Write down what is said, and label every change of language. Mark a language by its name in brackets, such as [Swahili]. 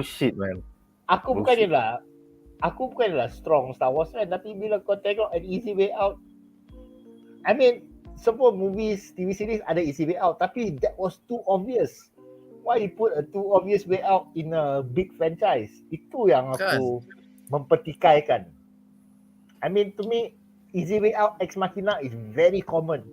[English] bullshit, man. [Malay] Aku bukanlah [English] strong Star Wars fan, [Malay] tapi bila kau tengok [English] an easy way out, I mean, [Malay] semua [English] movies, TV series ada easy way out, tapi that was too obvious. Why you put a too obvious way out in a big franchise? [Malay] Itu yang aku mempertikaikan. [English] I mean, to me, easy way out Ex Machina is very common.